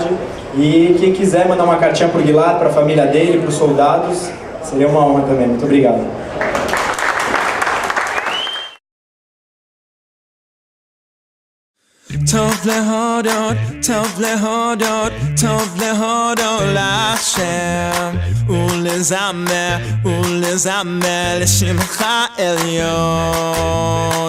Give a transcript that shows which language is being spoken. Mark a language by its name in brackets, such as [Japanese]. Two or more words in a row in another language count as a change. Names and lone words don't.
[Portuguese] E quem quiser mandar uma cartinha para o Gilad, para a família dele, para os soldados, seria uma honra também. Muito obrigado. [Hebrew] טוב להודות, טוב להודות, טוב להודות להשם ולזמר, ולזמר לשמך עליון.